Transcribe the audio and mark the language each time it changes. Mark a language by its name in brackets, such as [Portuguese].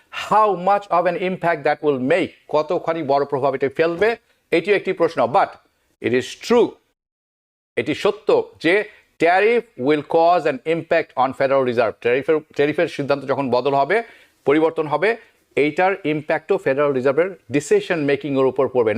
[English] How much of an impact that will make, [Bangla] কতখানি বড় প্রভাব এটা ফেলবে, এটিও একটি প্রশ্ন। [English] but it is true, [Bangla] এটি সত্য যে tariff [English] will cause an impact on Federal Reserve. [Bangla] ট্যারিফের সিদ্ধান্ত যখন বদল হবে, পরিবর্তন হবে, এইটার ইম্প্যাক্টও ফেডারেল রিজার্ভের ডিসিশন মেকিংয়ের উপর পড়বে।